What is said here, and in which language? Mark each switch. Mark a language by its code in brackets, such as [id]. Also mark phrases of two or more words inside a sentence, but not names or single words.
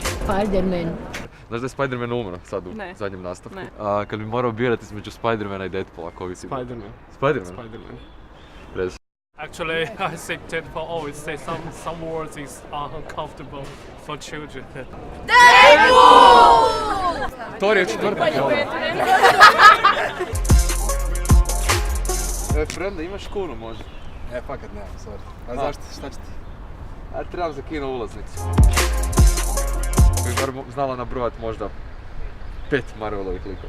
[hr] Spider-Man. Znaš da je Spider-Man umro sad u zadnjem nastavku? Ne. A kad bi morao birati između Spider-mana i Deadpoola, koga si? Spider-Man. Spider-Man? Spider-Man. Rez. [en] Actually, I think Deadpool always say some words is uncomfortable for children. [hr] Thor je četvrtak. Frenda, imaš kunu možda? Fakat nemam, sorry. A zašto? Šta će ti? A trebam za kino ulaznicu. Bi bar znala nabrojat možda 5 Marvelovih likova.